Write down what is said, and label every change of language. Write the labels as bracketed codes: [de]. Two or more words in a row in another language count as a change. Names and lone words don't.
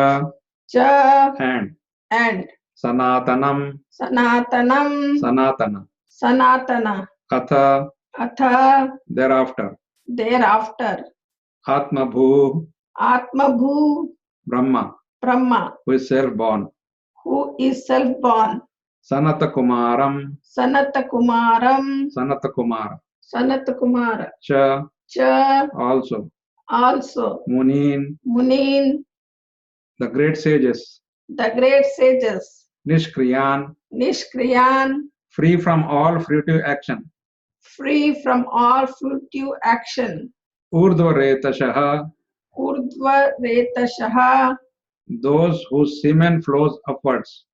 [sa] च and sanatanam सनातनम sanatana सनातन atha अथ [en] thereafter atmabhu [sa] आत्मभू brahma ब्रह्मा [en] who is self born who is self born [sa] sanatakumaram सनतकुमारम् सनतकुमार cha cha [en] also munin [sa] munin [en] the great sages nishkriyan free from all fruitive action urdhvaretashah those whose semen flows upwards